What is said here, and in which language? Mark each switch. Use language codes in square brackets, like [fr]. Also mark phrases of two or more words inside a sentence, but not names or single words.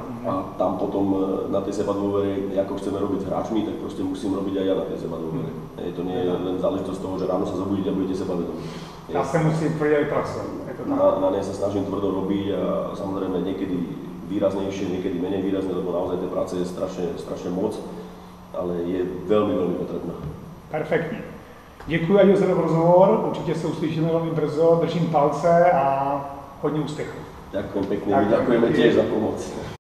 [sk] A tam potom na tej sebadôvere, ako chceme robiť s hráčmi, tak proste musím robiť aj ja na tej sebadôvere. To nie je len záležitosť toho, že ráno sa zobudíte a budete sebavedomí. Ja sa musím tvrdo aj pracovať. Na nej sa snažím tvrdo robiť a samozrejme niekedy výraznejšie, niekedy menej výrazné, lebo naozaj tej práce je strašne moc, ale je veľmi, veľmi potrebná. [cs] Perfektní. Děkuji, Aďo, za rozhovor, určitě se uslyšíme velmi brzo, držím palce a hodně úspěchů. [sk] Ďakujem pekne, my ďakujeme tiež za pomoc.